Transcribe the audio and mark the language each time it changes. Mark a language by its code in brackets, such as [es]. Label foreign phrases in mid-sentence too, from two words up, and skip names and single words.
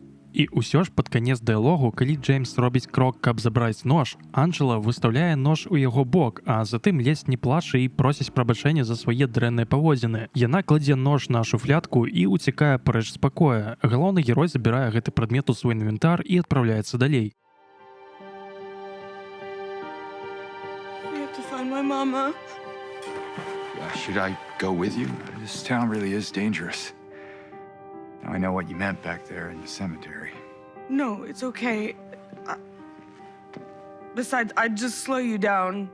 [be] І ўсё ж пад канец дыялогу, калі Джеймс робіць крок, каб забраць нож, Анджела выстаўляе нож у яго бок, а затым ледзь не плача і просіць прабачэння за свае дрэнныя паводзіны. Яна кладзе нож на шуфлядку і уцікае прэч з пакоя. Галоўны герой забірае гэты прадмет у свой інвентар і адпраўляецца далей. [en] We have to find my mama. Should I go with you? This town really is dangerous. Now I know what you meant back there in the cemetery. No, it's okay. Besides, I'd just slow you down.